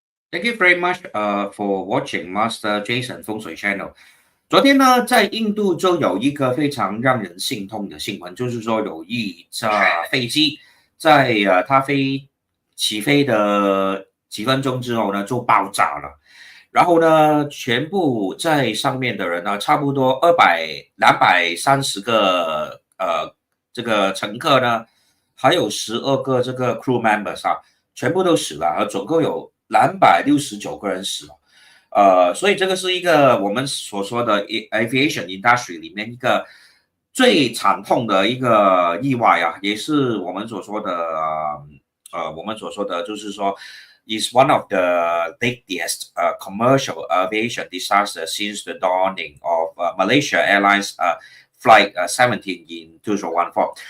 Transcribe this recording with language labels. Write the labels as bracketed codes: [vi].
[en] Thank you very much for watching Master Jason 风水 Channel。 [zh] 昨天呢，在印度就有一个非常让人心痛的新闻，就是说有一架飞机在它起飞的几分钟之后呢，就爆炸了。然后呢，全部在上面的人呢，差不多230个这个乘客呢，还有12个这个 crew members 啊，全部都死了，总共有269个人死了。所以这个是一个我们所说的 aviation industry 里面一个最惨痛的一个意外啊，也是我们所说的就是说 [en] is one of the deadliest commercial aviation disaster since the dawning of Malaysia Airlines Flight 17 in 2014.